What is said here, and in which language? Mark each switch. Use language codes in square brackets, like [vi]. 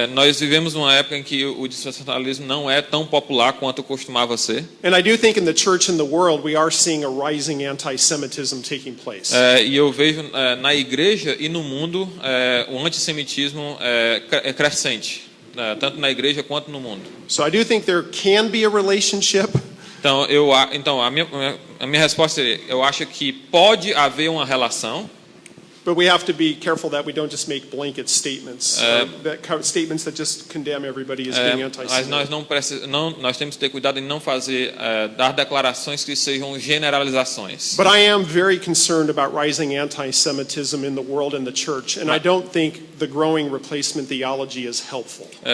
[pt] Nós vivemos uma época em que o dispensacionalismo não é tão popular quanto costumava ser. [en] And I do think in the church and the world we are seeing a rising anti-Semitism taking place. [pt] E eu vejo na igreja e no mundo o antissemitismo crescente, tanto na igreja quanto no mundo. [en] So I do think there can be a relationship. [pt] Então a minha resposta seria, eu acho que pode haver uma relação. [en] But we have to be careful that we don't just make blanket statements, statements that just condemn everybody as being [pt] Mas [en] anti-Semitic. [pt] nós temos que ter cuidado em não dar declarações que sejam generalizações. [en] But I am very concerned about rising anti-Semitism in the world and the church, and I don't think the growing replacement theology is helpful.